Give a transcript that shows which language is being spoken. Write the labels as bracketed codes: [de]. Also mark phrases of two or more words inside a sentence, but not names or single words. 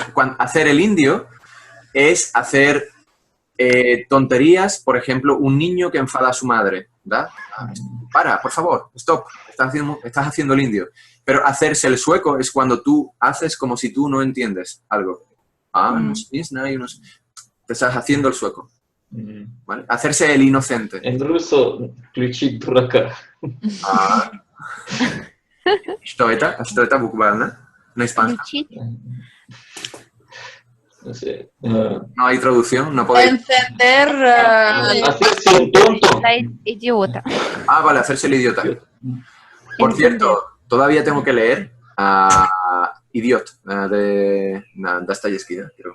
[es] Hacer el indio es hacer tonterías, por ejemplo, un niño que enfada a su madre. ¿Da? Para, por favor, stop, estás haciendo el indio. Pero hacerse el sueco es cuando tú haces como si tú no entiendes algo. No sé, te estás haciendo el sueco. ¿Vale? Hacerse el inocente. En ruso, [ru] ключи дурака. Что это буквально? На испанском. [es] No sé. No hay traducción, no podéis. Encender. Hacerse un tonto. Idiota. Vale, hacerse el idiota. Por cierto, todavía tengo que leer Idiot de Dostoyevsky, creo.